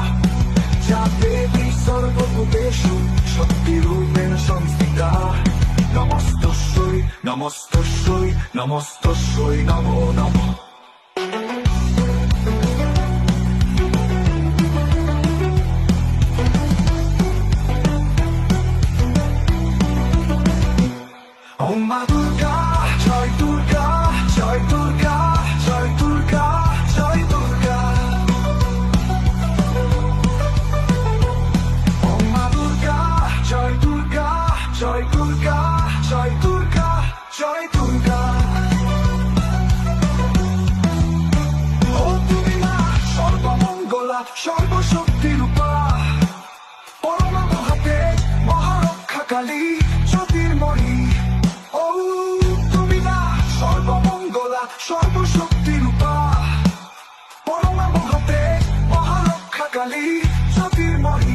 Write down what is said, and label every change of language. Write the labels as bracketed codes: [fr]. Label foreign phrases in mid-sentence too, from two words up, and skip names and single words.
[sa] या देवी सर्वभूतेषु शक्तिरूपेण संस्थिता, नमस्तस्यै नमस्तस्यै नमस्तस्यै नमो नमः। [hi] ओम मां दुर्गा, जय दुर्गा, जय दुर्गा, जय दुर्गा, जय दुर्गा। ओम मां दुर्गा, जय दुर्गा, जय दुर्गा, जय दुर्गा, जय दुर्गा। [bn] ও তুমি মা সর্বমঙ্গলা, সর্বশক্তিরূপা, পরমা মহাতেজ, মহারক্ষা কালী, জ্যোতির্ময়ী। ও তুমি মা সর্বমঙ্গলা, সর্বশক্তিরূপা, পরমা মহাতেজ, মহারক্ষা কালী, জ্যোতির্ময়ী।